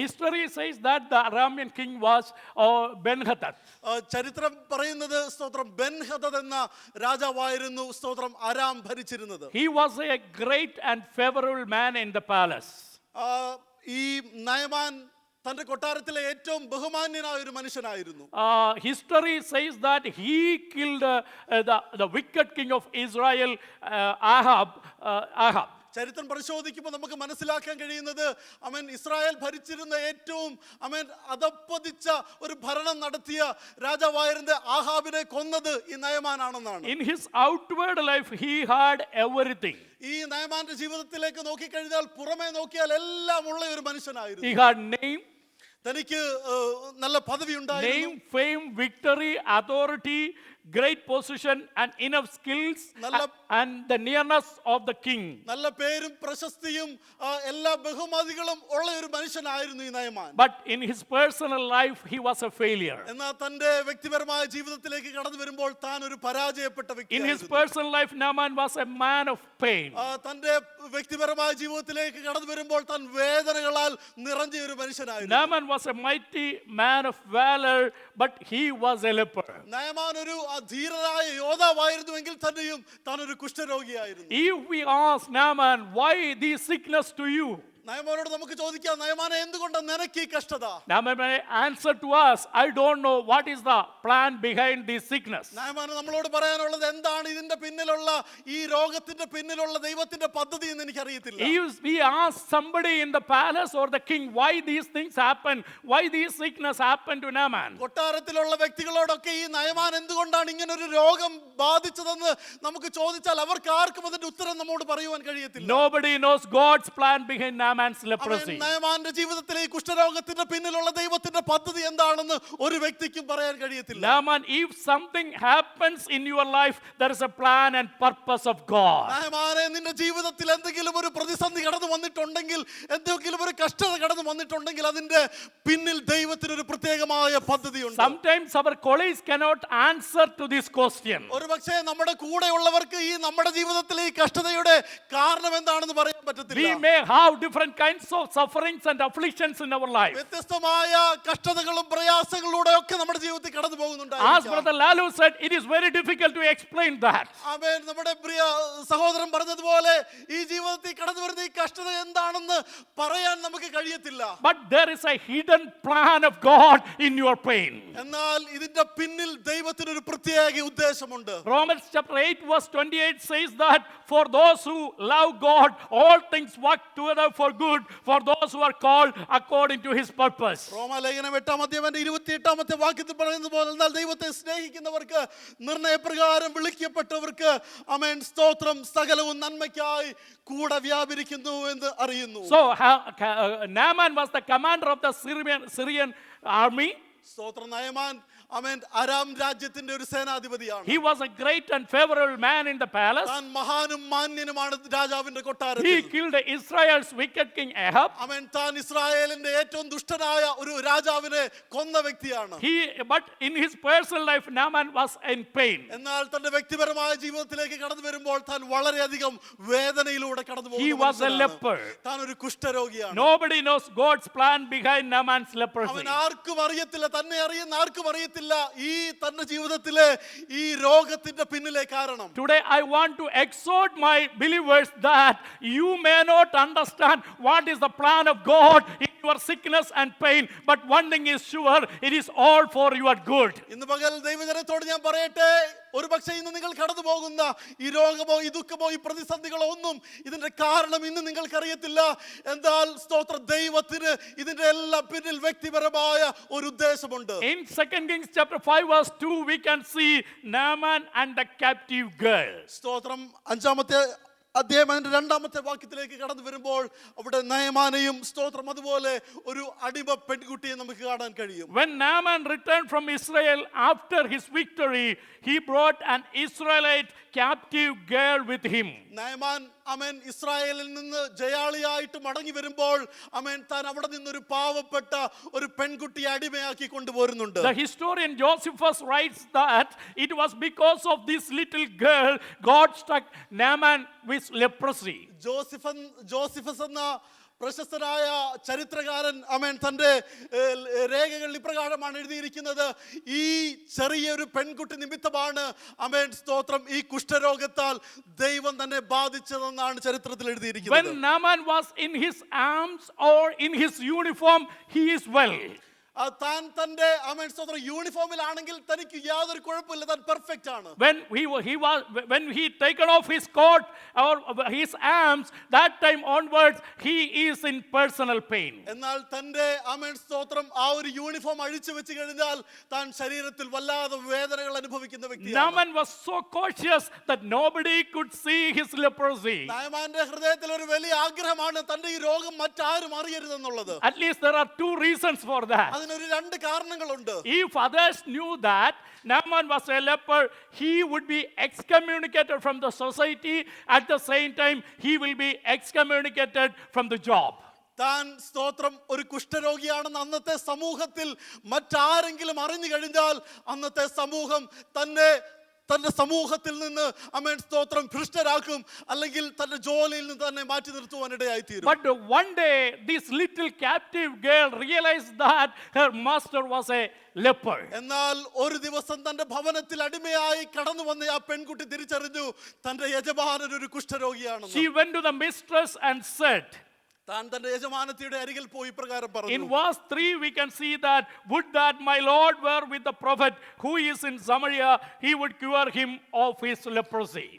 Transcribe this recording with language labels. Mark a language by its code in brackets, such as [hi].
[en] History says that the Aramean king was Ben-Hadad. [ml] ചരിത്രം പറയുന്നത് സ്തോത്രം ബെൻഹദദ് എന്ന രാജാവായിരുന്നു സ്തോത്രം അരാം ഭരിച്ചിരുന്നത്. [en] He was a great and favorable man in the palace. [ml] ഈ നയമാൻ തന്റെ കൊട്ടാരത്തിലെ ഏറ്റവും ബഹുമാന്യനായ ഒരു മനുഷ്യനായിരുന്നു. [en] History says that he killed the wicked king of Israel, Ahab. [ml] ചരിത്രം പരിശോധിക്കുമ്പോൾ നമുക്ക് മനസ്സിലാക്കാൻ കഴിയുന്നത് ഇസ്രായേൽ ഭരിച്ചിരുന്ന ഏറ്റവും അധപ്പതിച്ച ഒരു ഭരണം നടത്തിയ രാജാവായിരുന്ന ആഹാബിനെ കൊന്നത് ഈ നയമാനാണെന്നാണ്. [en] In his outward life he had everything. [ml] ഈ നയമാന്റെ ജീവിതത്തിലേക്ക് നോക്കിക്കഴിഞ്ഞാൽ പുറമേ നോക്കിയാൽ എല്ലാം ഉള്ള ഒരു മനുഷ്യനായിരുന്നു. [en] He had name, [ml] തനിക്ക് നല്ല പദവി ഉണ്ടായിരുന്നു. [en] name, fame, victory, authority, great position and enough skills and the nearness of the king. [ml] നല്ല പേരും പ്രശസ്തിയും എല്ലാ ബഹുമതികളും ഉള്ള ഒരു മനുഷ്യനായിരുന്നു ഈ Naaman. [en] But in his personal life he was a failure. [ml] എന്നാൽ തന്റെ വ്യക്തിപരമായ ജീവിതത്തിലേക്ക് കടന്നു വരുമ്പോൾ താൻ ഒരു പരാജയപ്പെട്ട [en] In his [ml] വ്യക്തിയായിരുന്നു. [en] personal life Naaman was a man of pain. [ml] തന്റെ വ്യക്തിപരമായ ജീവിതത്തിലേക്ക് കടന്നു വരുമ്പോൾ താൻ വേദനകളാൽ നിറഞ്ഞ ഒരു മനുഷ്യനായിരുന്നു. [en] Naaman was a mighty man of valor, but he was a leper. [ml] Naaman ഒരു ധീരനായ യോദ്ധാവായിരുന്നുവെങ്കിൽ തന്നെയും താൻ ഒരു കുഷ്ഠരോഗിയായിരുന്നു. [en] If we ask Naaman, why this sickness to you? [ml] നയമാനോട് നമുക്ക് ചോദിക്കാം, നയമാനെ എന്തുകൊണ്ടാണ് നിനക്ക് ഈ കഷ്ടത? [en] Naaman may answer to us, I don't know what is the plan behind this sickness. [ml] നയമാന് നമ്മളോട് പറയാനുള്ളത് എന്താണ് ഇതിന്റെ പിന്നിലുള്ള ഈ രോഗത്തിന്റെ പിന്നിലുള്ള ദൈവത്തിന്റെ പദ്ധതി എന്ന് എനിക്ക് അറിയത്തില്ല. [en] If we ask somebody in the palace or the king why these things happen, why these sickness happened to Naaman, [ml] കൊട്ടാരത്തിലുള്ള വ്യക്തികളോടൊക്കെ ഈ നയമാൻ എന്തുകൊണ്ടാണ് ഇങ്ങനെ ഒരു രോഗം ബാധിച്ചതെന്ന് നമുക്ക് ചോദിച്ചാൽ അവർക്ക് ആർക്കും അതിന്റെ ഉത്തരം നമ്മോട് പറയുവാൻ കഴിയത്തില്ല. [en] nobody knows God's plan behind Naaman's leprosy. [ml] നയമാന്റെ ജീവിതത്തിലെ ഈ കുഷ്ഠരോഗത്തിന്റെ പിന്നിലുള്ള ദൈവത്തിന്റെ പദ്ധതി എന്താണെന്ന് ഒരു വ്യക്തിക്കും പറയാൻ കഴിയത്തില്ല. [en] Naaman, if something happens in your life, there is a plan and purpose of God. [ml] നയമാനെ നിന്റെ ജീവിതത്തിൽ എന്തെങ്കിലും ഒരു പ്രതിസന്ധി കടന്നു വന്നിട്ടുണ്ടെങ്കിൽ, എന്തെങ്കിലും ഒരു കഷ്ടത കടന്നു വന്നിട്ടുണ്ടെങ്കിൽ അതിന്റെ പിന്നിൽ ദൈവത്തിന് ഒരു പ്രത്യേകമായ പദ്ധതിയുണ്ട്. [en] Sometimes our colleagues cannot answer to this question. [ml] ഒരുപക്ഷേ നമ്മുടെ കൂടെയുള്ളവർക്ക് ഈ നമ്മുടെ ജീവിതത്തിലെ ഈ കഷ്ടതയുടെ കാരണം എന്താണെന്ന് പറയാൻ പറ്റത്തില്ല. [en] We may have different kinds of sufferings and afflictions in our life. [ml] വ്യത്യസ്തമായ കഷ്ടതകളും പ്രയാസങ്ങളിലൂടെ ഒക്കെ നമ്മുടെ ജീവിതത്തിൽ കടന്നു പോകുന്നുണ്ട്. [en] As Brother Lalu said, it is very difficult to explain that. [ml] ആമേൻ. നമ്മുടെ പ്രിയ സഹോദരൻ പറഞ്ഞതുപോലെ ഈ ജീവിതത്തിൽ കടന്നു വരുന്ന ഈ കഷ്ടത എന്താണെന്ന് പറയാൻ നമുക്ക് കഴിയത്തില്ല. [en] But there is a hidden plan of God in your pain. [ml] എന്നാൽ ഇതിന്റെ പിന്നിൽ ദൈവത്തിന് ഒരു പ്രത്യേക ഉദ്ദേശമുണ്ട്. [en] Romans chapter 8 verse 28 says that for those who love God, all things work together for good for those who are called according to his purpose. [ml] റോമാലേഖനം 8-28 വാക്യത്തിൽ പറയുന്നത് പോലെ, എന്നാൽ ദൈവത്തെ സ്നേഹിക്കുന്നവർക്ക് നിർണയപ്രകാരം വിളിക്കപ്പെട്ടവർക്ക് ആമേൻ സ്തോത്രം സകലവും നന്മയ്ക്കായി കൂടെ വ്യാപരിക്കുന്നു എന്ന് അറിയുന്നു. [en] So Naaman was the commander of the Syrian army. [ml] സ്തോത്രം. നയമാൻ ആമേൻ അരാം രാജ്യത്തിന്റെ ഒരു സേനാധിപതിയാണ്. [en] He was a great and favorable man in the palace. [ml] താൻ മഹാനും മാന്യനുമാണ് രാജാവിന്റെ കൊട്ടാരത്തിൽ. [en] He killed Israel's wicked king Ahab. [ml] ആമേൻ. താൻ ഇസ്രായേലിന്റെ ഏറ്റവും ദുഷ്ടനായ ഒരു രാജാവിനെ കൊന്ന വ്യക്തിയാണ്. [en] But in his personal life Naaman was in pain. [ml] എന്നാൽ തന്റെ വ്യക്തിപരമായ ജീവിതത്തിലേക്ക് കടന്നു വരുമ്പോൾ താൻ വളരെയധികം വേദനയിലൂടെ കടന്നു [en] He was a leper. [ml] താൻ ഒരു കുഷ്ഠരോഗിയാണ്. [en] Nobody knows God's plan behind Naaman's leprosy. [ml] അവൻ ആർക്കും അറിയത്തില്ല, തന്നെ അറിയുന്ന ആർക്കും അറിയത്തില്ല ഈ തന്റെ ജീവിതത്തിലെ ഈ രോഗത്തിന്റെ പിന്നിലെ കാരണം. [en] Today I want to exhort my believers that you may not understand what is the plan of God in your sickness and pain, but one thing is sure, it is all for your good. [ml] ഇന്ന് പകൽ ദൈവജനത്തോട് ഞാൻ പറയട്ടെ, ഒരുപക്ഷെ ഇന്ന് നിങ്ങൾ കടന്നു പോകുന്ന ഈ രോഗമോ ഈ ദുഃഖമോ ഈ പ്രതിസന്ധികളോ ഒന്നും ഇതിന്റെ കാരണം ഇന്ന് നിങ്ങൾക്കറിയത്തില്ല. എന്നാൽ സ്തോത്ര ദൈവത്തിന് ഇതിന്റെ എല്ലാം പിന്നിൽ വ്യക്തിപരമായ ഒരു ഉദ്ദേശമുണ്ട്. [en] In 2 Kings chapter 5 verse 2 we can see Naaman and the captive girl. [ml] സ്തോത്രം. 5-ാമത്തെ അധ്യായം 2-ാമത്തെ വാക്യത്തിലേക്ക് കടന്നു വരുമ്പോൾ അവിടെ നയമാനെയും സ്തോത്രം അതുപോലെ ഒരു അടിമ പെൺകുട്ടിയെ നമുക്ക് കാണാൻ കഴിയും. [en] When Naaman returned from Israel after his victory, he brought an Israelite captive girl with him. [ml] Naaman അമേൻ ഇസ്രായേലിൽ നിന്ന് ജയാളിയായിട്ട് മടങ്ങി വരുമ്പോൾ അമേൻ താൻ അവിടെ നിന്നൊരു പാവപ്പെട്ട ഒരു പെൺകുട്ടിയെ അടിമയാക്കി കൊണ്ടുപോരുന്നുണ്ട്. [en] The historian Josephus writes that it was because of this little girl God struck Naaman with leprosy. [ml] Josephus എന്ന പ്രശസ്തനായ ചരിത്രകാരൻ അമേൻ തൻ്റെ രേഖകൾ ഇപ്രകാരമാണ് എഴുതിയിരിക്കുന്നത്. ഈ ചെറിയൊരു പെൺകുട്ടി നിമിത്തമാണ് അമേൻ സ്തോത്രം ഈ കുഷ്ഠരോഗത്താൽ ദൈവം തന്നെ ബാധിച്ചതെന്നാണ് ചരിത്രത്തിൽ എഴുതിയിരിക്കുന്നത്. [en] When Naaman was in his arms or in his uniform, he is well. [ml] താൻ തന്റെ അമേൻ സ്തോത്രം യൂണിഫോമിലാണെങ്കിൽ തനിക്ക് യാതൊരു കുഴപ്പമില്ല, താൻ പെർഫെക്റ്റ് ആണ്. [en] When he taken off his coat or his arms, that time onwards he is in personal pain. [ml] എന്നാൽ തന്റെ അമേൻ സ്തോത്രം ആ ഒരു യൂണിഫോം അഴിച്ചു വെച്ച് കഴിഞ്ഞാൽ താൻ ശരീരത്തിൽ വല്ലാതെ വേദനകൾ അനുഭവിക്കുന്ന വ്യക്തിയാണ്. [en] Naaman was so cautious that nobody could see his leprosy. [ml] നാമാന്റെ ഹൃദയത്തിൽ ഒരു വലിയ ആഗ്രഹമാണ് തന്റെ ഈ രോഗം മറ്റാരും അറിയരുതെന്നുള്ളത്. [en] At least there are two reasons for that. [ml] അതിനൊരു രണ്ട് കാരണങ്ങളുണ്ട്. [en] If others knew that Naaman was a leper, he would be excommunicated from the society. At the same time, he will be excommunicated from the job. [ml] താൻ സ്തോത്രം ഒരു കുഷ്ഠരോഗിയാണെന്ന് അന്നത്തെ സമൂഹത്തിൽ മറ്റാരെങ്കിലും അറിഞ്ഞു കഴിഞ്ഞാൽ അന്നത്തെ സമൂഹം തന്റെ സമൂഹത്തിൽ നിന്ന് അമേൻ സ്തോത്രം ഭ്രഷ്ടരാക്കും, അല്ലെങ്കിൽ തന്റെ ജോലിയിൽ നിന്ന് തന്നെ മാറ്റി നിർത്തുവാനിടയായി തീരും. [en] But one day this little captive girl realized that her master was a leper. [ml] എന്നാൽ ഒരു ദിവസം തന്റെ ഭവനത്തിൽ അടിമയായി കടന്നു വന്ന ആ പെൺകുട്ടി തിരിച്ചറിഞ്ഞു തന്റെ യജമാനൻ ഒരു കുഷ്ഠരോഗിയാണെന്ന്. [en] She went to the mistress and said, [ml] താൻ തന്റെ യജമാനത്തിയുടെ അരികിൽ പോയി പ്രകാരം പറഞ്ഞു. [en] In verse 3 we can see that would that my Lord were with the prophet who is in Samaria, he would cure him of his leprosy.